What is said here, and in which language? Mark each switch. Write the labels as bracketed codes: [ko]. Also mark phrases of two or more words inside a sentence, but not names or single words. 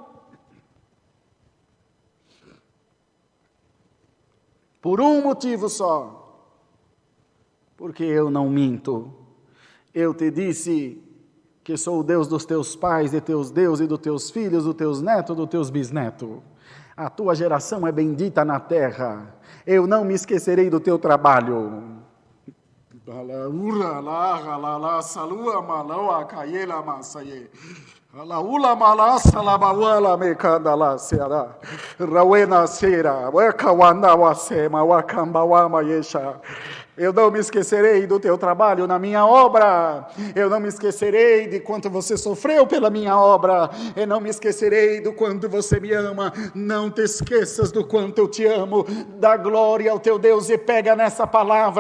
[pt] Por um motivo só: porque eu não minto. Eu te disse que sou o Deus dos teus pais, de teus deuses, e dos teus filhos, dos teus netos, dos teus bisnetos. A tua geração é bendita na terra. Eu não me esquecerei do teu trabalho. Alaula malasa labawala mekandala seara rawena sera wakawana wasema wakambawama yesha. Eu não me esquecerei do teu trabalho na minha obra. Eu não me esquecerei de quanto você sofreu pela minha obra. Eu não me esquecerei do quanto você me ama. Não te esqueças do quanto eu te amo. Dá glória ao teu Deus e pega nessa palavra.